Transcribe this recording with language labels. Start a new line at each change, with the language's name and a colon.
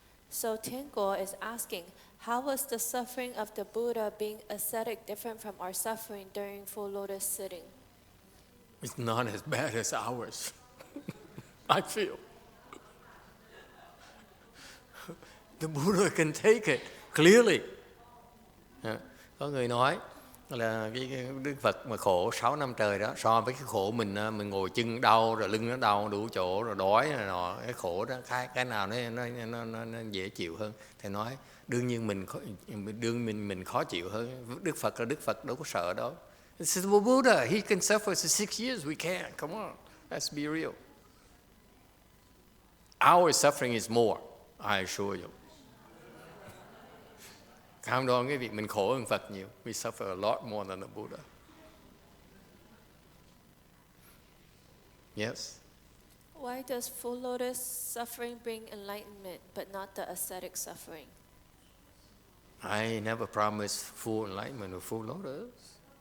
English: So Tianguo is asking, how was the suffering of the Buddha being ascetic different from our suffering during full lotus sitting? It's not as bad as ours, I feel. The Buddha can take it clearly.
Vietnamese: Có người nói là cái Đức Phật mà khổ 6 năm trời đó, so với cái khổ mình ngồi chân đau rồi lưng nó đau đủ chỗ rồi đói này nọ, cái khổ đó cái nào nó dễ chịu hơn. Thầy nói đương nhiên mình khó chịu hơn. Đức Phật là Đức Phật, đâu có sợ đâu.
English: This is the Buddha, he can suffer for 6 years, we can't. Come on, let's be real. Our suffering is more, I assure you.
Vietnamese: Cam đoan cái việc mình khổ hơn Phật nhiều.
English: We suffer a lot more than the Buddha. Yes? Why does full lotus suffering bring enlightenment, but not the ascetic suffering? I never promised full enlightenment or full lotus.